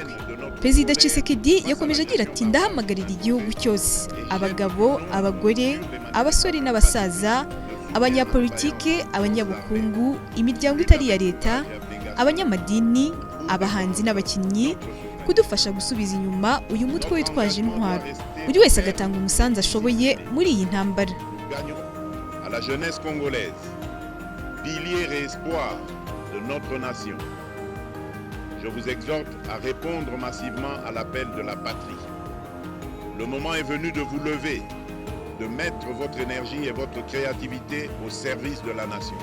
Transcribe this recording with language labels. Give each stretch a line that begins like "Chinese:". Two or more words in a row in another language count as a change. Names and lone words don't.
Kinyarwanda: Perezida Tshisekedi yakomeje agira ati ndahamagarira igihugu cyose, abagabo, abagore, abasore n'abasaza, abanyapolitike, abanyabukungu, imiryango itari iya leta, abanyamadini, abahanzi n'abakinnyi kudufasha gusubiza inyuma uyu mutwe witwaje intwaro. Buri wese agatanga umusanzu ashoboye muri iyi ntambara.
French: À la jeunesse congolaise, pilier et espoir de notre nation, je vous exhorte à répondre massivement à l'appel de la patrie. Le moment est venu de vous lever, de mettre votre énergie et votre créativité au service de la nation.